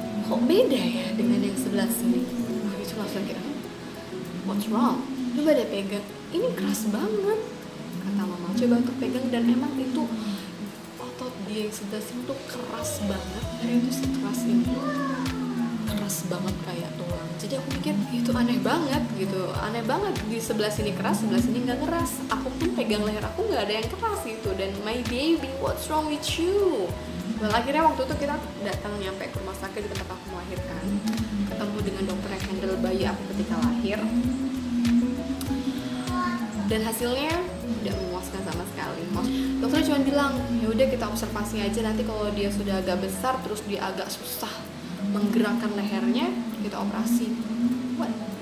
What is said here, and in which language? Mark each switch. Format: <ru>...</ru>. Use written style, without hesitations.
<id>Kok beda ya dengan yang sebelah sini? Itu langsung kayak,</id> <en>what's wrong?</en> <id>Coba deh pegang. Ini keras banget, kata mama. Coba untuk pegang, dan emang itu otot dia yang sebelah sini tuh keras banget. Kayak itu sekeras ini, keras banget kayak tulang. Jadi aku pikir itu aneh banget gitu, aneh banget, di sebelah sini keras, sebelah sini nggak keras. Aku pun pegang leher aku nggak ada yang keras gitu.</id> <en>Dan my baby, what's wrong with you?</en> <id>Well, akhirnya waktu itu kita datang nyampe ke rumah sakit di tempat aku melahirkan, ketemu dengan dokter yang handle bayi aku ketika lahir, dan hasilnya tidak memuaskan sama sekali. Dokter cuma bilang, ya udah kita observasi aja, nanti kalau dia sudah agak besar terus dia agak susah menggerakkan lehernya, kita operasi.</id> <en>What?</en>